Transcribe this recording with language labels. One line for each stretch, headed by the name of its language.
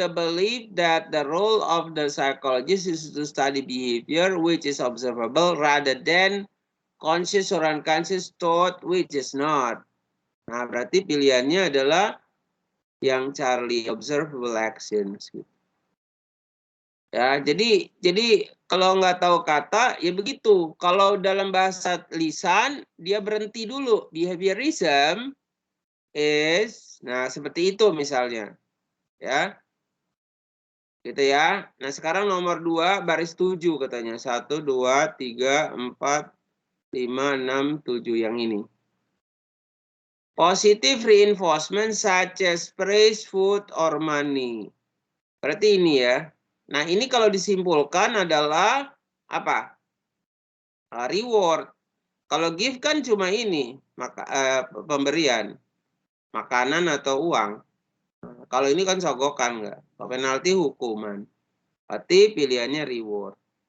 English: The belief that the role of the psychologist is to study behavior which is observable rather than conscious or unconscious thought which is not.
Indonesian: Nah, berarti pilihannya adalah yang Charlie,
English: observable actions.
Indonesian: Ya, jadi kalau nggak tahu kata ya begitu. Kalau dalam bahasa lisan dia berhenti dulu.
English: Behaviorism is,
Indonesian: nah seperti itu misalnya, ya, gitu ya. Nah sekarang nomor 2 baris 7 katanya, 1, 2, 3, 4, 5, 6, 7 yang ini.
English: Positive reinforcement such as praise, food, or money.
Indonesian: Berarti ini ya. Nah ini kalau disimpulkan adalah apa? Reward. Kalau gift kan cuma ini, pemberian. Makanan atau uang. Kalau ini kan sogokan enggak. Kalau penalti hukuman. Berarti pilihannya reward.